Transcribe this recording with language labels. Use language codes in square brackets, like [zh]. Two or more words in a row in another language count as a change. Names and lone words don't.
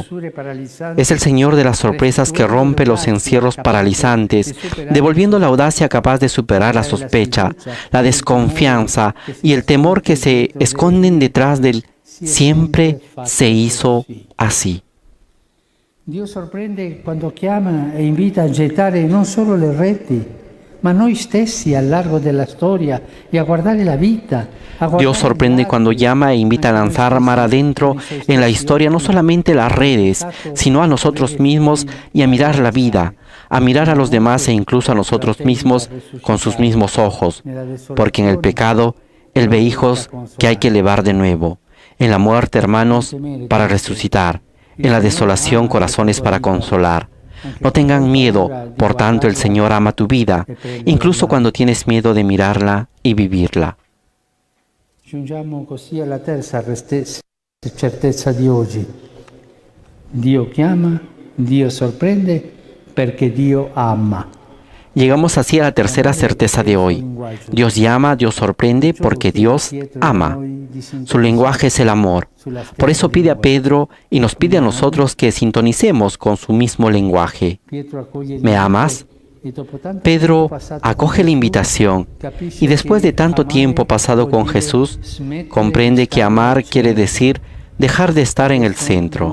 [es] Es el Señor de las sorpresas que rompe los encierros paralizantes, devolviendo la audacia capaz de superar la sospecha, la desconfianza y el temor que se esconden detrás del siempre se hizo así. Dios sorprende [it] quando chiama e invita a gettare non solo le reti, ma noi stessi al largo della storia e a guardare la vita. [es] Dios sorprende cuando llama e invita a lanzar mar adentro en la historia no solamente las redes, sino a nosotros mismos y a mirar la vida, a mirar a los demás e incluso a nosotros mismos con sus mismos ojos, porque en el pecado Él ve hijos que hay que elevar de nuevo, en la muerte hermanos para resucitar, en la desolación corazones para consolar. No tengan miedo, por tanto el Señor ama tu vida, incluso cuando tienes miedo de mirarla y vivirla. [it] Giungiamo così alla terza certezza di oggi. Dio chiama, Dio sorprende, perché Dio ama. [es] Llegamos así a la tercera certeza de hoy. Dios llama, Dios sorprende, porque Dios ama. Su lenguaje es el amor. Por eso pide a Pedro y nos pide a nosotros que sintonicemos con su mismo lenguaje. ¿Me amas? Pedro acoge la invitación y después de tanto tiempo pasado con Jesús, comprende que amar quiere decir dejar de estar en el centro.